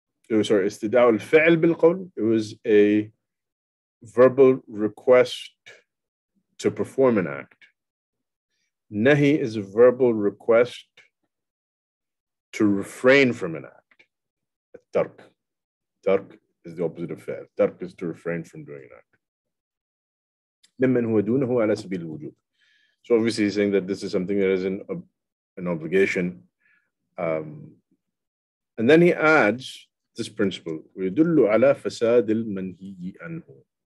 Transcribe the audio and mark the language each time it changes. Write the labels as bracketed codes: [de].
[ar] Istida'u al-fi'l bil-qawl. [en] It was a verbal request to perform an act. Nahi is a verbal request to refrain from an act. Tark. Tark is the opposite of fi'l. Tark is to refrain from doing an act. [ar] ممن هو دونه على سبيل الوجوب. [en] So obviously he's saying that this is something that is an obligation. And then he adds this principle, [ar] ويدل على فساد المنهي عنه.